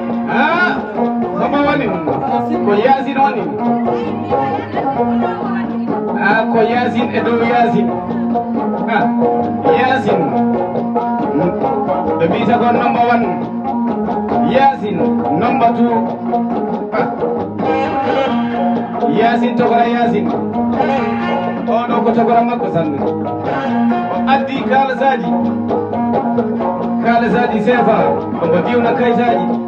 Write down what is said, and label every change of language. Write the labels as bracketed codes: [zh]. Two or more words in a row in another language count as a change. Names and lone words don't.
[ff] Ah, Ko Yasine woni? Ah, ko Yasine e dow Yasine. Ah, Yasine. Ɓe mbiyata ko [en] number one. [ff] Yasine, [en] number two. Ah. [ff] Yasine, togora Yasine. O ɗo ko togora makko sanne. O addi kalasaji. Kalasaji sefa. Omo diwna kayitaji.